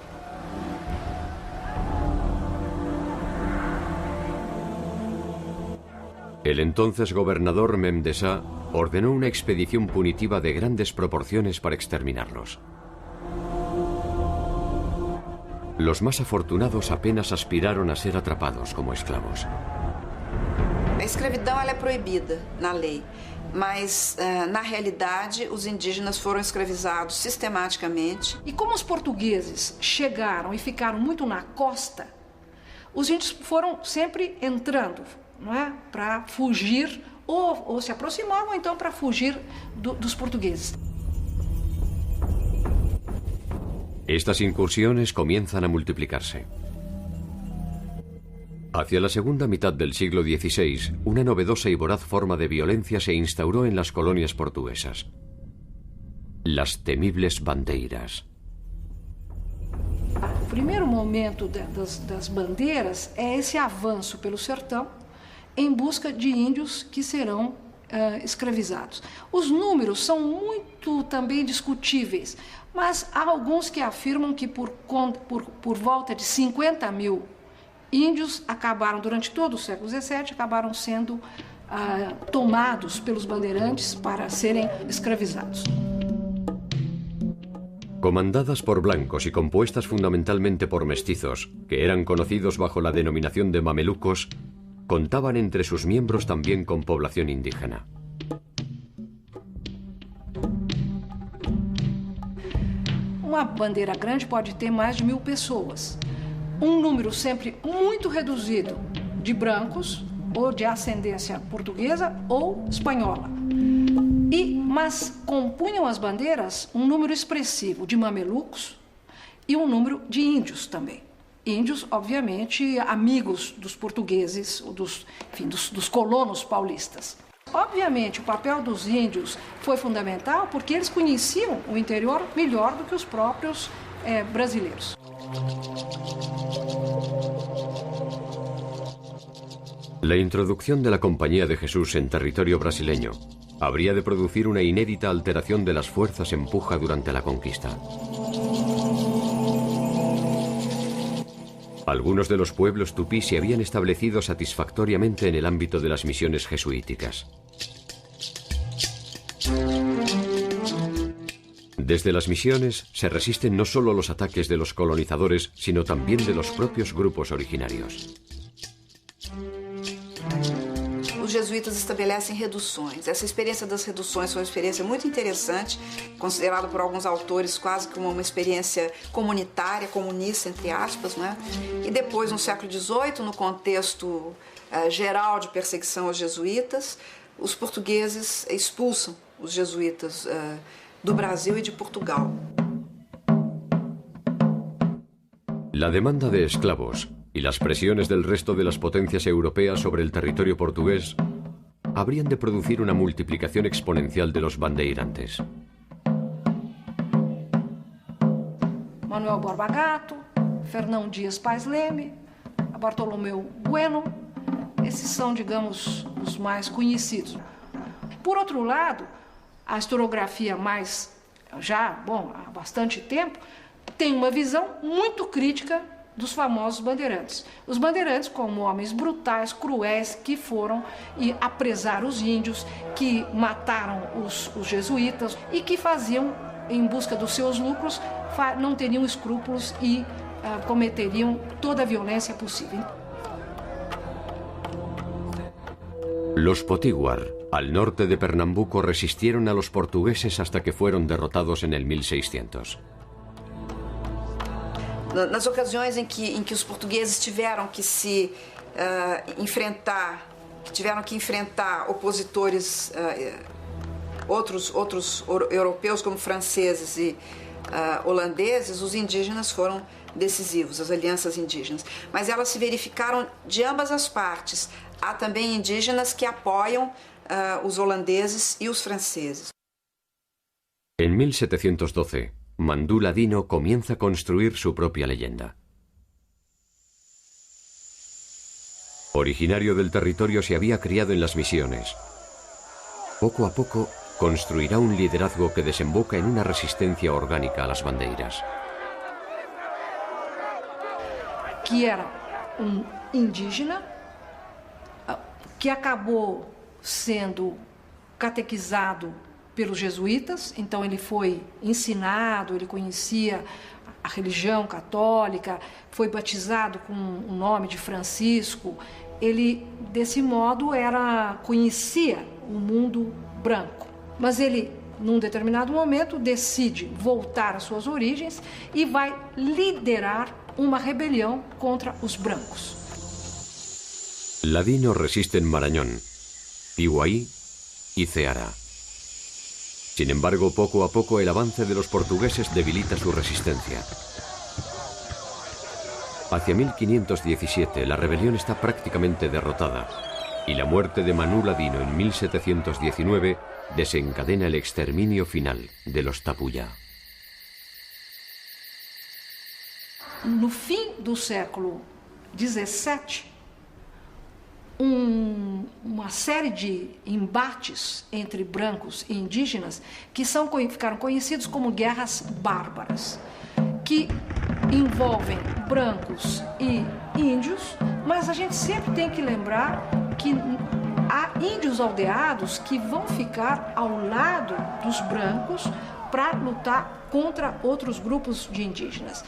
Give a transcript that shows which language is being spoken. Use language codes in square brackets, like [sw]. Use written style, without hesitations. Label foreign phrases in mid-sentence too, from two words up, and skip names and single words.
[es] El entonces gobernador Mem de Sa ordenó una expedición punitiva de grandes proporciones para exterminarlos. Los más afortunados apenas aspiraron a ser atrapados como esclavos. [pt] A escravidão ela é proibida na lei, mas na realidade os indígenas foram escravizados sistematicamente. E como os portugueses chegaram e ficaram muito na costa, os índios foram sempre entrando, não é, para fugir ou se aproximavam então para fugir dos portugueses. [es] Estas incursiones comienzan a multiplicarse. Hacia la segunda mitad del siglo XVI, una novedosa y voraz forma de violencia se instauró en las colonias portuguesas: las temibles bandeiras. [pt] O primeiro momento das bandeiras é esse avanço pelo sertão em busca de índios que serão escravizados. Os números são muito também discutíveis, mas há alguns que afirmam que por volta de 50 mil índios acabaram, durante todo o século XVII, acabaram sendo tomados pelos bandeirantes para serem escravizados. [es] Comandadas por blancos y compuestas fundamentalmente por mestizos, que eran conocidos bajo la denominación de mamelucos, contaban entre sus miembros también con población indígena. [pt] Uma bandeira grande pode ter mais de 1000 pessoas. Número sempre muito reduzido de brancos, ou de ascendência portuguesa ou espanhola. Mas compunham as bandeiras número expressivo de mamelucos e número de índios também. Índios, obviamente, amigos dos portugueses, ou dos colonos paulistas. Obviamente, o papel dos índios foi fundamental porque eles conheciam o interior melhor do que os próprios brasileiros. [es] La introducción de la Compañía de Jesús en territorio brasileño habría de producir una inédita alteración de las fuerzas en puja durante la conquista. Algunos de los pueblos tupí se habían establecido satisfactoriamente en el ámbito de las misiones jesuíticas. Desde las misiones se resisten no solo los ataques de los colonizadores, sino también de los propios grupos originarios. [pt] Os jesuítas estabelecem reduções. Essa experiência das reduções foi uma experiência muito interessante, considerada por alguns autores quase como uma experiência comunitária, comunista, entre aspas, né? E depois, no século XVIII, no contexto geral de perseguição aos jesuítas, os portugueses expulsam os jesuítas do Brasil e de Portugal. [es] La demanda de esclavos y las presiones del resto de las potencias europeas sobre el territorio portugués habrían de producir una multiplicación exponencial de los bandeirantes. [pt] Manuel Borba Gato, Fernão Dias Pais Leme, Bartolomeu Bueno, esses são, digamos, os mais conhecidos. Por outro lado, a historiografia há bastante tempo, tem uma visão muito crítica dos famosos bandeirantes. Os bandeirantes como homens brutais, cruéis, que foram e apresar os índios, que mataram os jesuítas e que faziam, em busca dos seus lucros, não teriam escrúpulos e cometeriam toda a violência possível. [es] Los potiguar, al norte de Pernambuco, resistieron a los portugueses hasta que fueron derrotados en el 1600. [pt] Nas ocasiões em que os portugueses tiveram que se enfrentar, opositores, outros europeus como franceses e holandeses, os indígenas foram decisivos, as alianças indígenas. Mas elas se verificaram de ambas as partes. Há também indígenas que apoiam os holandeses e os franceses. [es] En 1712, Mandú Ladino comienza a construir su propia leyenda. Originario del territorio, se había criado en las misiones. Poco a poco construirá un liderazgo que desemboca en una resistencia orgánica a las bandeiras. [pt] Que era indígena, que acabou sendo catequizado pelos jesuítas, então ele foi ensinado, ele conhecia a religião católica, foi batizado com o nome de Francisco. Ele, desse modo, conhecia o mundo branco. Mas ele, num determinado momento, decide voltar às suas origens e vai liderar uma rebelião contra os brancos. [es] Ladino resiste en Marañón, Piuaí y Ceará. Sin embargo, poco a poco el avance de los portugueses debilita su resistencia. Hacia 1517 la rebelión está prácticamente derrotada y la muerte de Manú Ladino en 1719 desencadena el exterminio final de los Tapuya. [pt] No fim do século XVII, uma série de embates entre brancos e indígenas que ficaram conhecidos como guerras bárbaras, que envolvem brancos e índios, mas a gente sempre tem que lembrar que há índios aldeados que vão ficar ao lado dos brancos para lutar contra outros grupos de indígenas.